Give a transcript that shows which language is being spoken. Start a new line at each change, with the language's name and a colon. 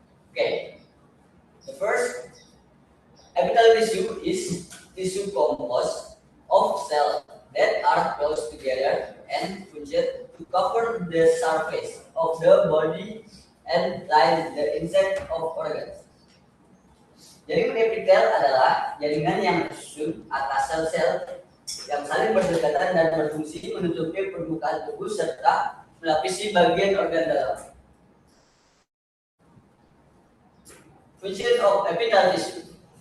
English: Okay, the first, epithelial tissue is tissue composed of cells that are close together and function to cover the surface of the body and line the inside of organs.
Indonesian: Jaringan epitel adalah jaringan yang tersusun atas sel-sel yang saling berdekatan dan berfungsi menutupi permukaan tubuh serta melapisi bagian organ dalam.
English: Function of epithelial tissue.